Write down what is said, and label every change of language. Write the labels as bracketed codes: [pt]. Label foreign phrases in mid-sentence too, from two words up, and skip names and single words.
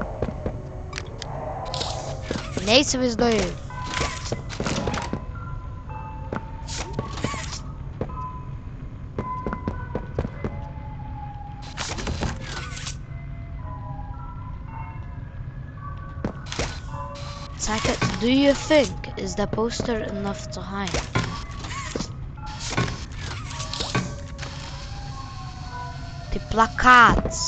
[lt] Neįsivaizduoju. Sakė, [en] do you think is the poster enough to hide? [lt] Tai plakatas.